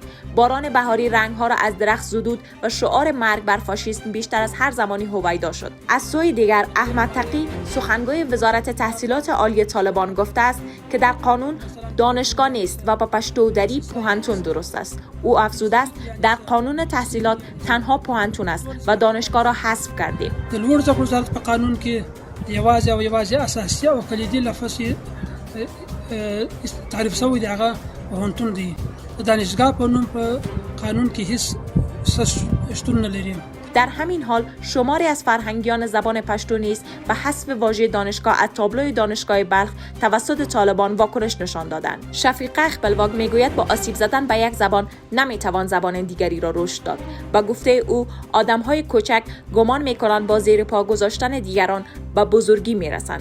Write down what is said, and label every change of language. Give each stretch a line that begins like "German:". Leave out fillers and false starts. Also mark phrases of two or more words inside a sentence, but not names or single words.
Persian: باران بهاری رنگها را از درخت زدود و شعار مرگ بر فاشیسم بیشتر از هر زمانی هویدا شد. از سوی دیگر احمد تقی سخنگوی وزارت تحصیلات عالی طالبان گفته است که در قانون دانشگاه نیست و با پشتو دری پوهنتون درست است. او افزوده است در قانون تحصیلات تنها پوهنتون است و دانشگاه را حذف کردیم.
Pashto: د لوړ زده کړو په قانون کې یوازې اساسي او کلیدي لفظ تعریف شوی دی هغه پوهنتون دی. د دانشګاه په نوم په قانون کې هیڅ شتون نه لري.
Persian: در همین حال شماری از فرهنگیان زبان پشتو نیز به حذف واژه دانشگاه از تابلوی دانشگاه بلخ توسط طالبان واکنش نشان دادند. شفیق اخبلواگ میگوید با آسیب زدن به یک زبان نمیتوان زبان دیگری را رشد داد. با گفته او آدمهای کوچک گمان میکنند با زیر پا گذاشتن دیگران به بزرگی میرسند.